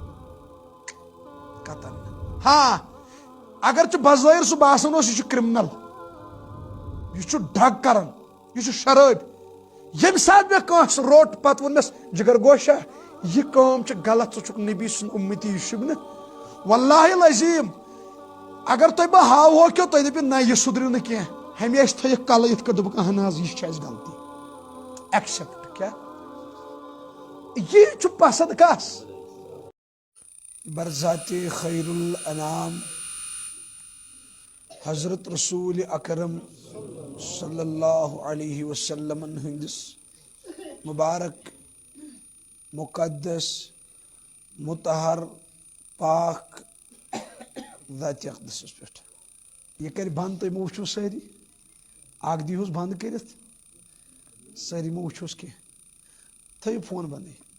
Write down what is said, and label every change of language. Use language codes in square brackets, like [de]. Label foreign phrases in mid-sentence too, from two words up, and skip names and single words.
[ks] قطن ہاں اگر ژٕ بظٲہر سُہ باسان اوس یہِ چھُ کرمنل یہِ چھُ ڈرگ کران یہِ چھُ شرٲبۍ ییٚمہِ ساتہٕ مےٚ کٲنٛسہِ روٚٹ پتہٕ ووٚن مےٚ جگر گوشا یہِ کٲم چھِ غلط ژٕ چھُکھ نبی سُنٛد اُمتی یہِ چھُکھ نہٕ [ar] واللہ العظیٖم [ks] اگر تۄہہِ بہٕ ہاوہوکھیو تُہۍ دٔپِو نہ یہِ سُدرِ نہٕ کینٛہہ ہمیشہٕ تھٲیِکھ کلہٕ یِتھ کٔنۍ دوٚپُکھ اہن حظ یہِ چھِ اَسہِ غلطی ایکسپٹ کیٛاہ یی چھُ پسند کس برذاتِ خیر الانام حضرت رسول اکرم [ar] صلی اللہ علیہ وسلم [ks] ہندس مبارک مقدس مطہر پاک ذاتِ اقدسس پٮ۪ٹھ یہِ کرِ بنٛد تُہۍ مہ وٕچھِو سٲری اکھ دیٖہوٗس بنٛد کٔرِتھ سٲری مہ وٕچھوس کینٛہہ تھٲیِو فون بنٛدٕے